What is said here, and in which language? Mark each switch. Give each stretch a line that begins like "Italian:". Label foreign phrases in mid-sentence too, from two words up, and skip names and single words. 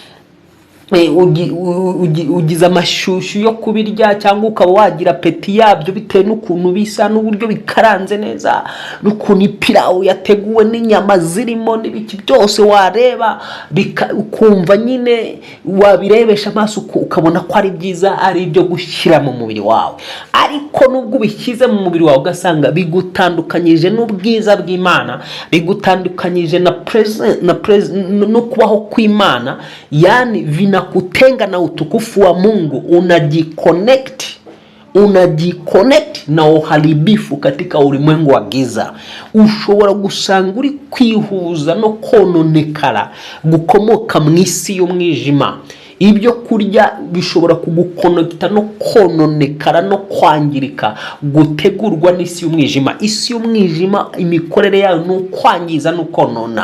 Kinyarwanda: amashyushyu yo kubirya, cyangwa ukaba wagira peti yabyo bitewe n'ukuntu bisa, n'uburyo bikaranze neza, n'ukuntu ipirawu yateguwe n'inyama zirimo n'ibiki byose wareba ukumva nyine wabirebesha amaso ukabona ko ari byiza, ari ibyo gushyira mu mubiri wawe. Ariko nubwo ubishyize mu mubiri wawe ugasanga bigutandukanyije n'ubwiza bw'Imana, bigutandukanyije no kubaho kw'Imana,
Swahili: yani kutenga na utukufu wa Mungu, unajiconnect na uharibifu katika ulimwengu wa giza.
Kinyarwanda: Ushobora gusanga uri kwihuza no kononekara gukomoka mu isi y'umwijima. Ibyo kurya bishobora kugukonekita no kononekara no kwangirika gutegurwa n'isi y'umwijima. Isi y'umwijima imikorere yayo no kwangiza no konona.